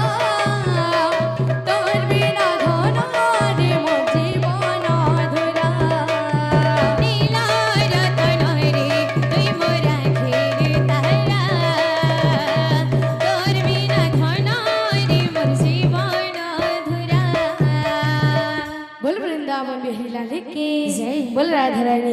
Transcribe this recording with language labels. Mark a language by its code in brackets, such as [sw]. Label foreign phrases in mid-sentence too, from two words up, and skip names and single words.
[spv] ତୋର ବିନା ଧନ ରେ ମୋର ଜୀବନ ଅଧୁରା ନୀଳା ରତନ ରେ ତୁଇ ମୋର ଆଖେର ତାରା ତୋର ବିନା ଧନ ରେ ମୋର ଜୀବନ ଅଧୁରା। [hi] बोल वृंदावन बिहारी लाल की जय, बोल राधा रानी।